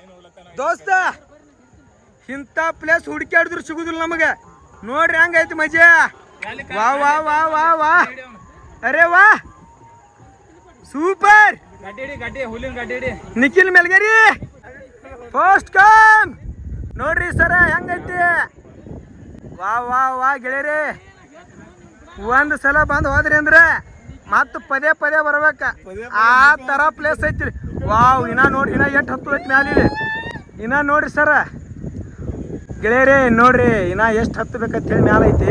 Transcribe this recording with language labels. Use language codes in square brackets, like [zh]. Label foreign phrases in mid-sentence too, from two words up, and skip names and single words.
[kn] ದೋಸ್ತ ಇಂಥ ಪ್ಲೇಸ್ ಹುಡುಕಾಡಿದ್ರು ಸಿಗುದಿಲ್ಲ ನಮಗೆ. ನೋಡ್ರಿ ಹಂಗೈತಿ ಮಜಾ. ವಾ ವಾ ವಾ ವಾ ವಾ ಅರೆ ವಾ ಸೂಪರ್. ನಿಖಿಲ್ ಮೆಲ್ಗೇರಿ [en] first come [kn] ನೋಡ್ರಿ ಸರ ಹೆಂಗೈತಿ. ವಾ ವಾ ವಾ ಗೆಳೆಯರಿ, ಒಂದ್ ಸಲ ಬಂದ್ ಹೋದ್ರಿ ಅಂದ್ರೆ ಮತ್ತ ಪದೇ ಪದೇ ಬರ್ಬೇಕ ಆ ತರ ಪ್ಲೇಸ್ ಐತಿ. ವಾವ್ ಇನ್ನ ನೋಡ್ರಿ, ಇನ್ನ ಎಷ್ಟು ಹತ್ತು ಐತಿ ಮ್ಯಾಲಿ. ಇನ್ನ ನೋಡ್ರಿ ಸರ ಗೆಳೆಯರಿ, ನೋಡ್ರಿ ಇನ್ನ ಎಷ್ಟು ಹತ್ತು ಬೇಕಂತ ಹೇಳಿ ಮ್ಯಾಲ ಐತಿ.